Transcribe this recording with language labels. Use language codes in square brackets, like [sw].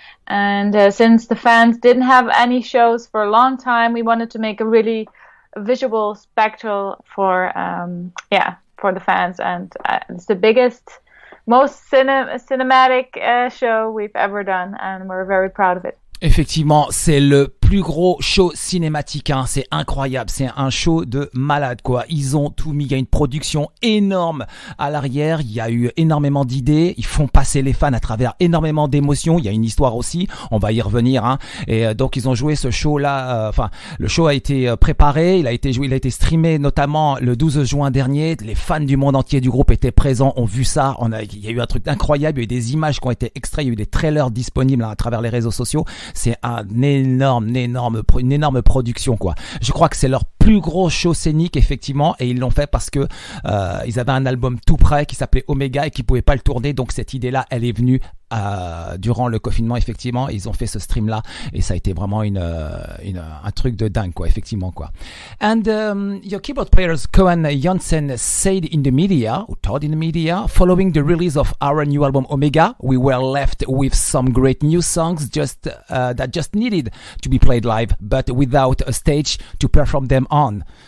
[en] And since the fans didn't have any shows for a long time, we wanted to make a really visual spectacle for the fans, and it's the biggest, most cinematic show we've ever done, and we're very proud of it. [fr] Effectivement, c'est le plus gros show cinématique, hein. C'est incroyable, c'est un show de malade, quoi. Ils ont tout mis, il y a une production énorme à l'arrière, il y a eu énormément d'idées, ils font passer les fans à travers énormément d'émotions, il y a une histoire aussi, on va y revenir, hein. Et donc ils ont joué ce show-là, le show a été préparé, il a été streamé notamment le 12 juin dernier, les fans du monde entier du groupe étaient présents, ont vu ça, il y a eu un truc incroyable, il y a eu des images qui ont été extraits, il y a eu des trailers disponibles à travers les réseaux sociaux. C'est une énorme production, quoi. Je crois que c'est leur plus gros show scénique, effectivement, et ils l'ont fait parce que ils avaient un album tout prêt qui s'appelait Omega et qui pouvaient pas le tourner, donc cette idée-là, elle est venue durant le confinement, effectivement. Ils ont fait ce stream-là et ça a été vraiment un truc de dingue, quoi, effectivement, quoi. [en] And your keyboard players Cohen Janssen said in the media, or told in the media, following the release of our new album Omega, we were left with some great new songs that just needed to be played live, but without a stage to perform them on.